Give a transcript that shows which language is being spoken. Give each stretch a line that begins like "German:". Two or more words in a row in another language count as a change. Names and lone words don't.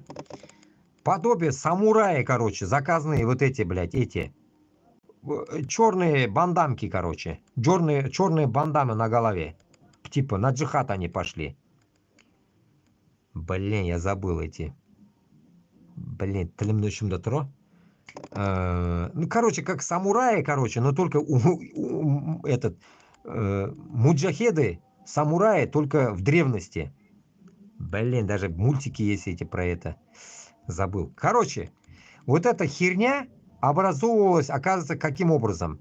Russian: Подобие самураи, короче, заказные вот эти, блядь, эти. Черные бандамки, короче. Черные бандамы на голове. Типа, на джихад они пошли. Блин, я забыл эти. Блин,
Kazakh: тілімнің ұшымда тұр.
Russian: Ну, короче, как самураи, короче, но только муджахеды, самураи только в древности. Блин, даже мультики есть эти про это. Забыл. Короче, вот эта херня образовывалась, оказывается, каким образом?